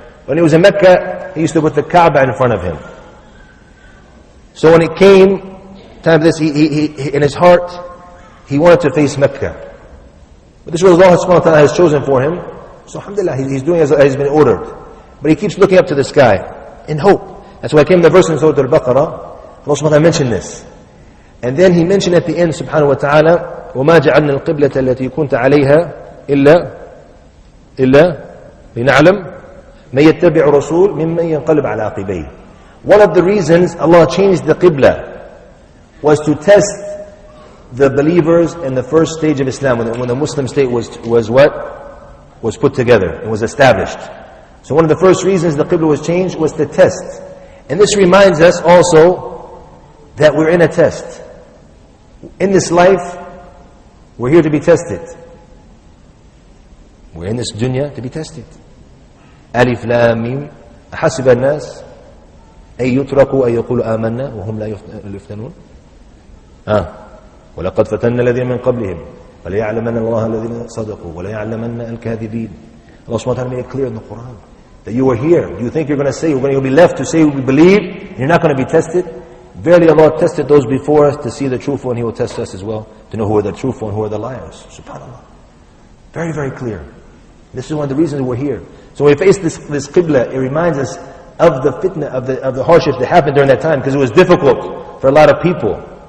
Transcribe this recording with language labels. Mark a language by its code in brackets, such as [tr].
[en] When he was in Mecca, he used to put the Kaaba in front of him. So when it came time for this, he in his heart, he wanted to face Mecca. But this is what Allah subhanahu wa ta'ala has chosen for him. So alhamdulillah, he's doing as he's been ordered. But he keeps looking up to the sky in hope. That's why came the verse in Surah Al-Baqarah. Allah subhanahu wa ta'ala mentioned this. And then he mentioned at the end, subhanahu wa ta'ala, [ar] وَمَا جَعَلْنَا الْقِبْلَةَ الَّتِي كُنْتَ عَلَيْهَا إِلَّا لِنَعْلَمْ مَن يَتَّبِعُ رَسُولٍ مِمَّن يَنْقَلِبْ عَلَى عَقِبَيْهِ. [en] One of the reasons Allah changed the Qibla was to test the believers in the first stage of Islam, when the Muslim state was what? Was put together, and was established. So one of the first reasons the Qibla was changed was to test. And this reminds us also that we're in a test. In this life, we're here to be tested. We're in this dunya to be tested. Alif Lam Mim. [ar] أحسب الناس أي يتركوا أن يقولوا آمنا وهم لا يفتنون. ولقد فتنا الذين من قبلهم فليعلمن الله الذين صدقوا وليعلمن الكاذبين. [en] Allah subhanahu wa ta'ala made it clear in the Quran that you are here. Do you think you're going to say, you're going to be left to say we believe, and you're not going to be tested? Verily Allah tested those before us to see the truthful, and He will test us as well to know who are the truthful and who are the liars. SubhanAllah. Very, very clear. This is one of the reasons we're here. So when we face this qibla, it reminds us of the fitna, of the hardships that happened during that time, because it was difficult for a lot of people.